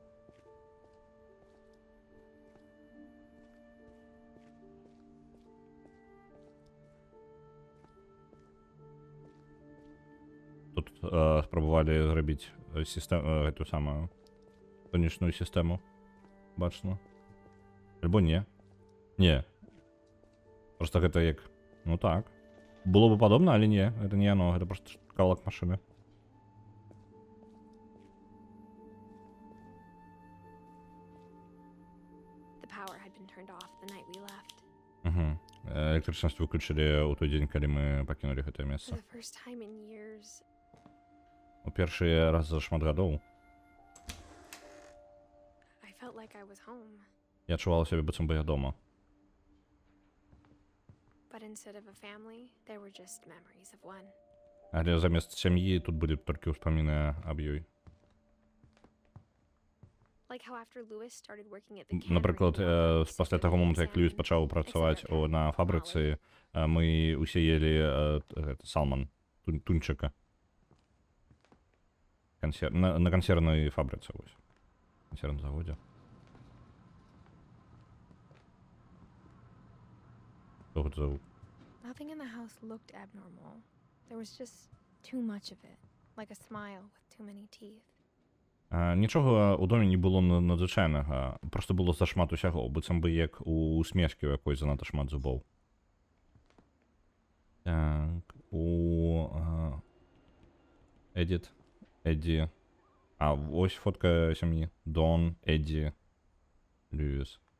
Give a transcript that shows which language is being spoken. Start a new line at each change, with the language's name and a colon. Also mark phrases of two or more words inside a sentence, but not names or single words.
Belarusian: Тут спрабавалі зрабіць гэту самую сонечную сістэму, бачна. Альбо не. Не. Просто гэта як... Ну так. Было бы падобна, але не. Гэта не яно, гэта просто кавалак машыны.
English: The power had been turned off the night we left.
Belarusian: Электрычнасць выключылі ў той дзень, калі мы пакінулі гэтае
English: For
Belarusian: месца.
English: the first time in years,
Belarusian: У першы раз за шмат гадоў
English: I felt like I was home.
Belarusian: я адчувала сябе, быццам бы я дома.
English: But instead of a family, there were just memories of one.
Belarusian: Але замест сям'і тут былі толькі ўспаміны аб ёй.
English: Like how after Lewis started working at the
Belarusian: Напрыклад,
English: cannery,
Belarusian: пасля таго моманту, як Льюіс пачаў працаваць на фабрыцы, мы усе елі салман, тунчыка. На кансервнай фабрыцы, вось. Кансервным заводзе. Што гэта за гук?
English: Nothing in the house looked abnormal. There was just too much of it, like a smile with too many teeth.
Belarusian: Нічога ў доме не было надзвычайнага, проста было зашмат усяго, быццам бы як у усмешкі, у якой занадта шмат зубоў. Так, Эдит, Эдді. Ось фотка сям'і. Дон, Эдді, Льюіс.